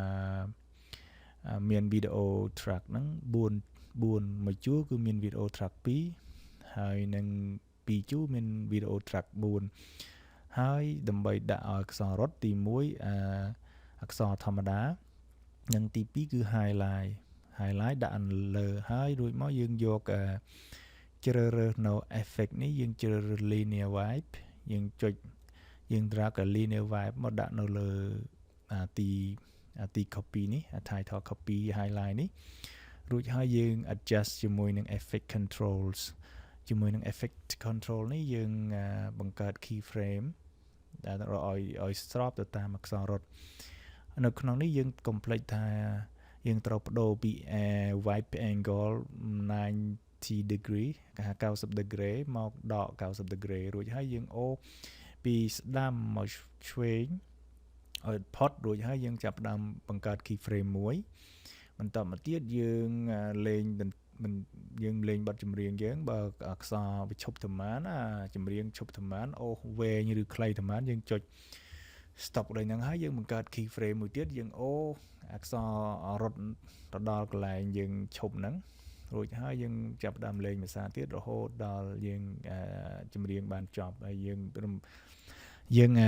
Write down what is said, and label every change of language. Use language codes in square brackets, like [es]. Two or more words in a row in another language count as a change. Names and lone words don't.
[km] មានវីដេអូ track ហ្នឹង4មួយជួរគឺមានវីដេអូ track 2ហើយនឹង2ជួរមានវីដេអូ track 4ហើយដើម្បីដាក់ឲ្យអក្សររ ត់ទី1អក្សរធម្មតានិងទី2គឺ highlight ដាក់លើហើយរួចមកយើងយកជ្រើសរើស នៅ effect នេះយើងជ្រើសរើស [en] linear vibe [km] យើង drag [en] linear vibe [km] មកដាក់នៅលើទី copy នេះ [en] title copy highlight [km] នេះរួចហើយយើង adjust ជាមួយនឹង [en] effect controls [km] ជាមួយនឹង [en] effect control [km] នេះយើងបង្កើត keyframe ដែលឲ្យស្របទៅតាមអក្សររត់នៅក្នុងនេះយើង complete ថាយើងត្រូវបដូរពី [en] wipe angle 90 degree [km] គេហៅ [en] 90 degree [km] មកដក [en] 90 degree [km] រួចហើយយើងអូពីស្ដាំមកឆ្វេងឲ្យផុតរួចហើយយើង ចាប់ផ្ដើមបង្កើត keyframe មួយបន្តមកទៀតយើងលេងបទចម្រៀងយើងបើអក្សរវាឈប់ទៅម៉ានចម្រៀងឈប់ទៅម៉ានអូវែងឬខ្លីទៅម៉ានយើងចុច stop ដូចហ្នឹងហើយយើងបង្កើត keyframe មួយទៀតយើងអូអក្សររត់ទៅដល់កន្លែងយើងឈប់ហ្នឹងរួចហើយយើងចាប់ផ្ដើមលេងភាសាទៀតរហូតដល់យើងចម្រៀងបានចប់ហើយយើង